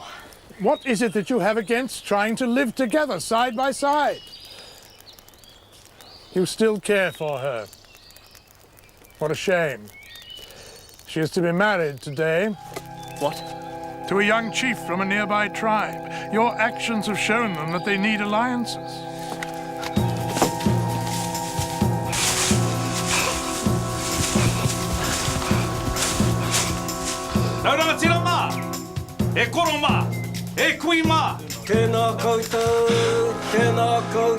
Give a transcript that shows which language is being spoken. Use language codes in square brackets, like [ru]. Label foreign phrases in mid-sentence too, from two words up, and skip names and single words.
[en] What is it that you have against trying to live together, side by side? You still care for her. What a shame. She is to be married today. What? To a young chief from a nearby tribe. Your actions have shown them that they need alliances. [mi] Nauranga tira mā, e koro mā, e kui mā. Tēnā koutou, tēnā koutou.